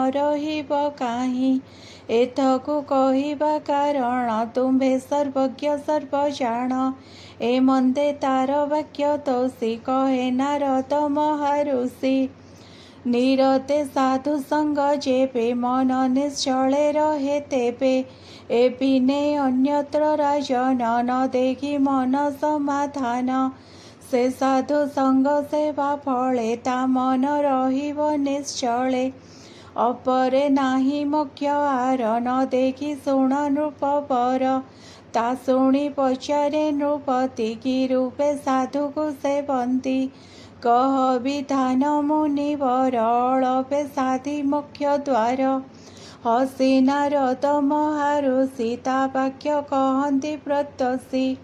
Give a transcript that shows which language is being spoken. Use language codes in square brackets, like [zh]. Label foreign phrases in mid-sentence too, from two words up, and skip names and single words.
[or] ରହିବ କାହିଁ ଏଥକୁ କହିବା କାରଣ ତୁମ୍ଭେ ସର୍ବଜ୍ଞ ସର୍ବଜାଣ ଏ ମନ୍ଦେ ତାର ବାକ୍ୟ ତୋଷି କହେ ନାରଦ ମହାଋଷି ନିରତେ ସାଧୁ ସଙ୍ଗ ଜେବେ ମନ ନିଶ୍ଚଳେ ରହେ ତେବେ ଏ ବିନେ ଅନ୍ୟତ୍ର ରାଜନ ନ ଦେଖି ମନ ସମାଧାନ ସେ ସାଧୁ ସଙ୍ଗ ସେବା ଫଳେ ତା ମନ ରହିବ ନିଶ୍ଚଳେ ଅପରେ ନାହିଁ ମୁଖ୍ୟ ଆର ନ ଦେଖି ଶୁଣ ନୃପବର ତା ଶୁଣି ପଚାରେ ନୃପତି କି ରୂପେ ସାଧୁ କୋ ସେବନ୍ତି କହ ବିଧାନ ମୁନିବର ଅଳପେ ସାଧି ମୁଖ୍ୟ ଦ୍ୱାର ହସି ନାରଦ ମହାଋଷି ତା ବାକ୍ୟ କହତି ପ୍ରତ୍ୟସି